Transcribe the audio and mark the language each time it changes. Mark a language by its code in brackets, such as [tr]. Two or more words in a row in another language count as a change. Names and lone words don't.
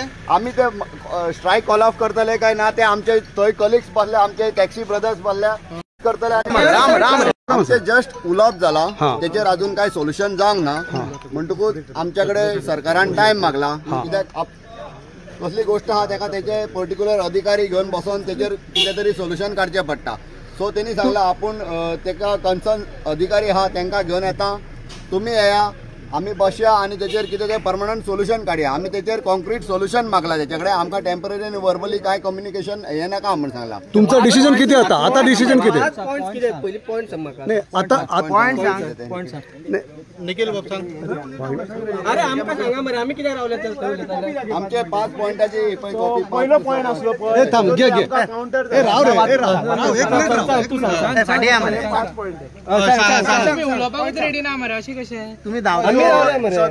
[kok] आमी ते [en] strike call off [kok] करतले काय ना ते आमचे थंय कलिग्स बसले आमचे [en] taxi brothers [kok] बसल्या करतले आमचे जस्ट उलोवप जाला तेचेर अजून काय सोल्युशन जावंक ना म्हणटकूच आमच्याकडे सरकारान टायम मागला कित्याक कसली गोष्ट आहा तेका तेचे पर्टिक्युलर अधिकारी घेवन बसोन तेचेर कितें तरी सोल्युशन काडचें पडटा सो तेणी सांगला आपूण तेका कन्सर्न अधिकारी आहा तांकां घेवन येता तुम्ही या आम्ही बसया आणि त्याच्यावर कितें तें [en] permanent solution [kok] काडया. आम्ही त्याच्यावर [en] concrete solution [kok] मागला त्याच्याकडे. आमकां टेम्पररी आणि वर्बली काय कम्युनिकेशन हे नाका म्हणून सांगला. [mr] तुमचं डिसिजन किती आता डिसिजन किती पॉइंट्स किती आहेत? [kok] पहिली पॉइंट सांग म्हाका. [mr] नाही आता [kok] पॉइंट सांग. निखिल बाब सांग. अरे आमकां सांगा मरे आम्ही कित्याक रावले तर आमचे 5 पॉइंटाची पहिलो पॉइंट असलो ए थांब घे ए राव रे फाटी या मरे. तुम्ही उलोवपाक रेडी ना मरे अशी कशें तुम्ही धांवता.